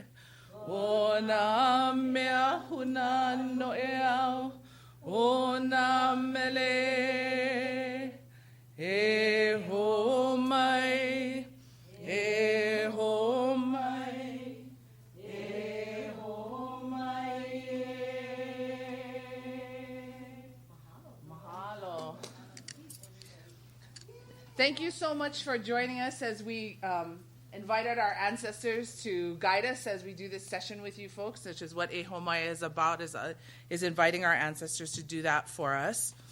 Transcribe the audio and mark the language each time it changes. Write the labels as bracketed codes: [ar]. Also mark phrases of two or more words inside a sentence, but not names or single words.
[haw] O na mea huna no e au, o na mele, e ho mai, e ho mai, e ho mai. Mahalo. [en] Thank you so much for joining us as we invited our ancestors to guide us as we do this session with you folks, which is what Ehomai is about, is inviting our ancestors to do that for us.